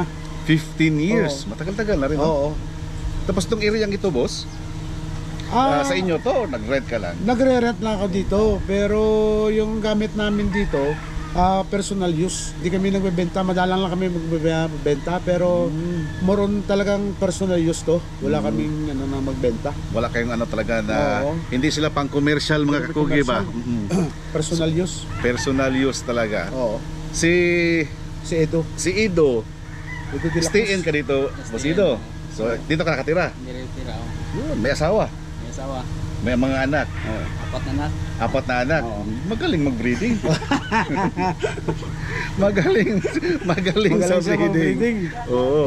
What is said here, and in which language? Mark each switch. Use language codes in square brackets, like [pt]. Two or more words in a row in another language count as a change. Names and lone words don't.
[en] 15 years, [tl] Oo. matagal-tagal na rin. no? Oo. Tapos itong area ito boss, sa inyo to, nag-rent ka lang? Nagre-rent lang ako dito, pero yung gamit namin dito, [en] personal use. [tl] Hindi kami nagbebenta, madalang lang kami magbebenta, pero [en] more on [tl] talagang [en] personal use [tl] to. Wala kaming na magbenta. Wala kayong ano talaga na, Oo. hindi sila pang commercial mga kakugi ba? [en] Commercial. Personal use. Personal use talaga. [tl] Oo. Si Si Edo. Ido, Edo de la stay Cruz. in ka dito, boss Ido. So dito ka nakatira? Dire-tira ako. Yun, may asawa, May asawa. may mga anak. Apat na anak. 4 na anak. Oo. Magaling mag-breeding. magaling sa Magaling siya breeding. mag-breeding. Oo.